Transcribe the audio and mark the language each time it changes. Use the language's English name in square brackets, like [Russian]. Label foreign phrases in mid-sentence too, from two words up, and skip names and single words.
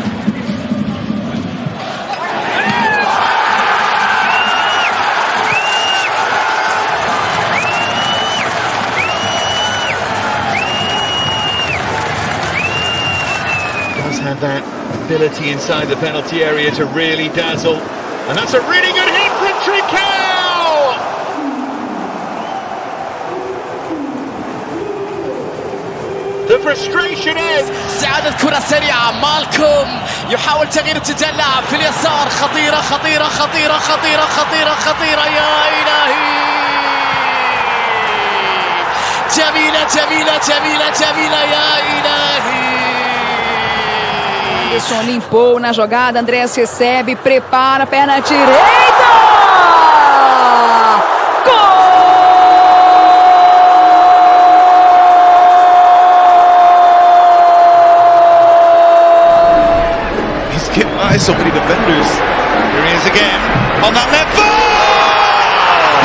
[English] Does have that ability inside the penalty area to really dazzle. And that's a really good hit from Trincao! The frustration ends. [Arabic] استعادة كرة سريعة. مالكوم يحاول تغيير اتجاه اللاعب في اليسار. خطيرة خطيرة خطيرة خطيرة خطيرة خطيرة يا إلهي. جميلة جميلة جميلة جميلة يا إلهي. [Portuguese] Anderson limpou na jogada, Andrés recebe, prepara, perna direita! [English] So many defenders. Here he is again on that left foot.